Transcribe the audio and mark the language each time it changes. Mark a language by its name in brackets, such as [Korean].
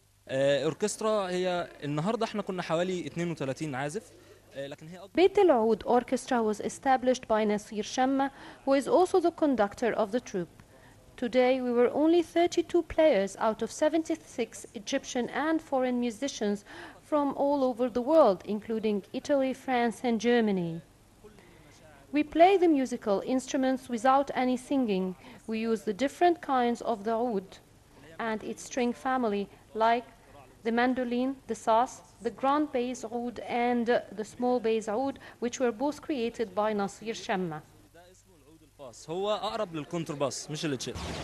[Arabic] اوركسترا هي النهارده احنا كنا حوالي 32 عازف لكن هي [English] بيت العود Orchestra was established by Nasir Shamma, who is also the conductor of the troupe. Today we were only 32 players out of 76 Egyptian and foreign musicians from all over the world, including Italy, France and Germany. We play the musical instruments without any singing. We use the different kinds of the oud. and its string family, like the mandolin, the saz, the grand bass oud, and the small bass oud, which were both created by Nasir Shamma. [Arabic] ده اسمه العود الباص، هو اقرب للكونترباس مش التشيلو.